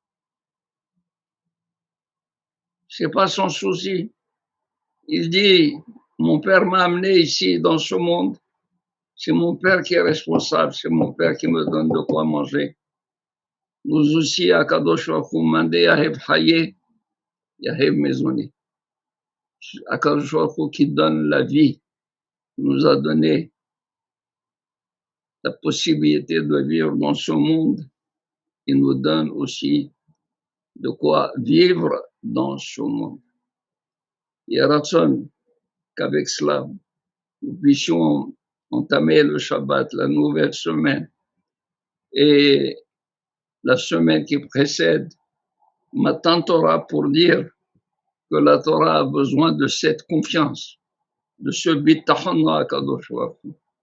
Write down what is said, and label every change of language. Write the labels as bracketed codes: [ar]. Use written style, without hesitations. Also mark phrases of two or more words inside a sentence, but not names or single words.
[fr] C'est pas son souci. Il dit, mon père m'a amené ici dans ce monde, c'est mon père qui est responsable, c'est mon père qui me donne de quoi manger. Nous aussi, à Kadosh Baruch Hu, [arc] מאן דיהיב חיי יהיב מזוני. [fr] Akadosh Baruch Hu qui donne la vie, nous a donné la possibilité de vivre dans ce monde. Il nous donne aussi de quoi vivre dans ce monde. Il y a raison qu'avec cela, nous puissions entamer le Shabbat, la nouvelle semaine, et la semaine qui précède, Matan Torah pour dire que la Torah a besoin de cette confiance, de ce bitachon à Kadosh Baruch Hu.